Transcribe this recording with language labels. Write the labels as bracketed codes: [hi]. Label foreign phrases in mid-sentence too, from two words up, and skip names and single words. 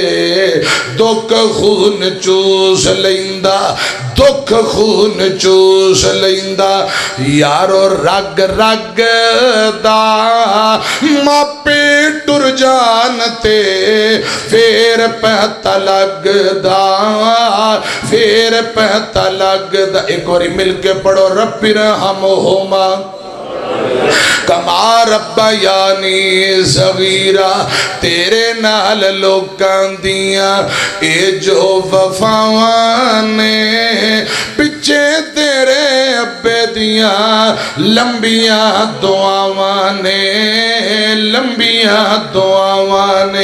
[pa] ਦੁੱਖ ਖ਼ੂਨ ਚੂਸ ਲੈਂਦਾ, ਦੁੱਖ ਖ਼ੂਨ ਚੂਸ ਲੈਂਦਾ ਯਾਰੋ ਰਗ ਰਗ ਦਾ। ਮਾਪੇ ਟੁਰ ਜਾਣ ਤੇ ਫੇਰ ਪਤਾ ਲੱਗਦਾ, ਫੇਰ ਪਤਾ ਲੱਗਦਾ। ਇਕ ਬਾਰੀ ਮਿਲਕੇ ਪੜ੍ਹੋ [ar] رب ارحمهما كما ربياني صغيرا. [pa] ਤੇਰੇ ਨਾਲ ਲੋਕਾਂ ਦੀਆਂ ਏ ਜੋ ਵਫ਼ਾਵਾਂ ਨੇ, ਪਿੱਛੇ ਤੇਰੇ ਅੱਬੇ ਦੀਆਂ ਲੰਬੀਆਂ ਦੁਆਵਾਂ ਨੇ, ਲੰਬੀਆਂ ਦੁਆਵਾਂ ਨੇ।